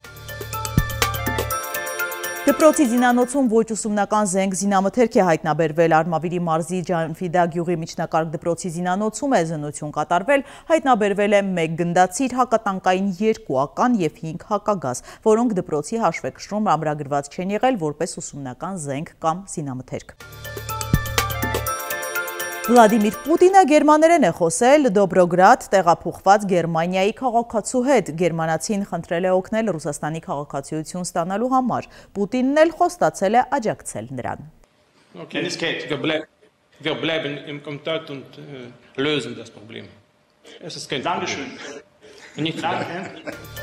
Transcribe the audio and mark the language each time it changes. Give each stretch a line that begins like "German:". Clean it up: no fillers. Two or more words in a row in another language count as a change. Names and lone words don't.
Armenian: Դպրոցի զինանոցում ոչ ուսումնական զենք զինամթերք է հայտնաբերվել Արմավիրի մարզի Ջանֆիդա գյուղի միջնակարգ դպրոցի զինանոցում է զննություն կատարվել, հայտնաբերվել է 1 գնդացիր, հակատանկային 2 ական եւ 5 հակագազ, որոնք դպրոցի հաշվեկշռում ամրագրված չեն եղել որպես ուսումնական զենք կամ զինամթերք։ Վլադիմիր Պուտինը գերմաներեն է խոսել Դոբրոգրադ տեղափոխված Գերմանիայի քաղաքացու հետ։ Գերմանացին խնդրել է օգնել Ռուսաստանի քաղաքացիություն ստանալու համար։ Պուտինն էլ խոստացել է աջակցել նրան։
German: Wir bleiben im Kontakt und lösen das Problem. Es ist kein Problem. Nicht danke.